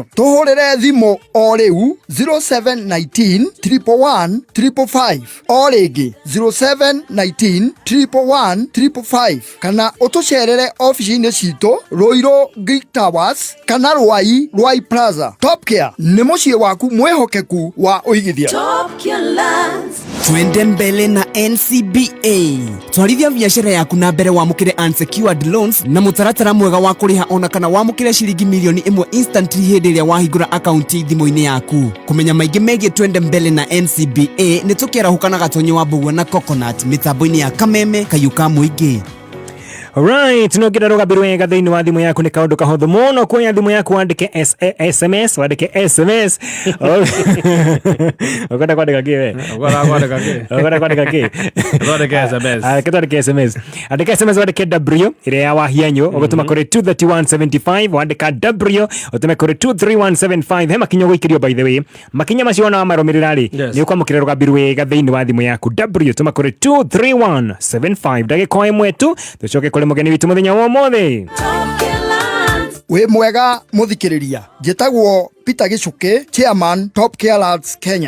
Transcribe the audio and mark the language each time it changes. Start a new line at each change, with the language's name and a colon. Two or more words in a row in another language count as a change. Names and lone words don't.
Kikuyu: Tuhurire thimo o riu 0719 111 555 o ringi 0719 111 555 kana utucerere office-ini citu Roiro Greek Towers kana Rwai Plaza. Top Care ni muciĩ waku mwehokeku wa uigithia. Top Care Lands.
Swahili: Twende mbele na NCBA.
Kikuyu: Twarithia biashara yaku na mbere wamũkĩre
English: unsecured loans
Kikuyu: na mũtaratara mwega wa kũrĩha ona kana wamũkĩre ciringi milioni 1 instantly hĩndĩ ĩrĩa wahingũra account thimũ-inĩ yaku. Kũmenya maingĩ megiĩ Twende mbele na NCBA nĩ tũkĩarahũka na Gatonyo wa Mbũgua na Coconut mĩtambo-inĩ ya Kameme kayũ ka mũingĩ. Alright, no ngĩra rũgambĩ wega thĩinĩ wa thimũ yaku nĩ kaũndũ kahũthũ mũno kuoya thimũ yaku wandĩke SMS ũkwenda kwandĩka kĩ we? Ũkwenda kwandĩka kĩ? Twandĩke SMS. Andĩka SMS wandĩke W ĩrĩa ya wahianyũ ũgũtũma kũrĩ 23175 wandĩka W ũtũme kũrĩ 23175 he makinya ũgũikĩrio
English: by the way.
Kikuyu: Makinya macio na marũmĩrĩra rĩ nĩ ũkwamũkĩra rũgambĩ wega thĩinĩ wa thimũ yaku W tũma kũrĩ 23175 ndagĩka ĩmwe tu tũcoke kũrĩ mugeni witu muthenya wa mothe. We mwega muthikiriria njitagwo Peter Gichuki, Chairman Top Care Lads Kenya.